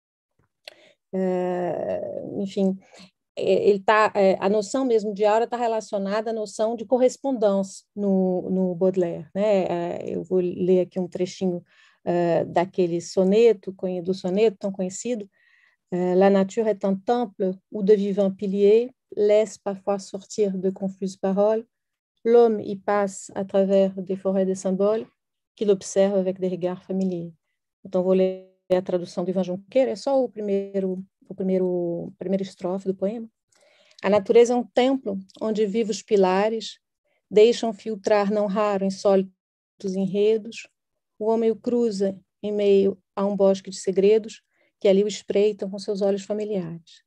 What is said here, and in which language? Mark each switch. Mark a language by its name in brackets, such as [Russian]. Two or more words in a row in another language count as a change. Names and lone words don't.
[Portuguese] Enfim, a noção mesmo de aura está relacionada à noção de correspondência no Baudelaire, né? Eu vou ler aqui um trechinho daquele soneto, do soneto tão conhecido. [French] La nature est un temple où de vivants piliers laissent parfois sortir de confuses paroles. L'homme y passe à travers des forêts de symboles qu'il observe avec des regards familiers. [Portuguese] Então, vou ler a tradução do Ivan Junqueira, é só a primeira estrofe do poema. A natureza é um templo onde vivos pilares deixam filtrar não raro insólitos enredos. O homem o cruza em meio a um bosque de segredos que ali o espreitam com seus olhos familiares.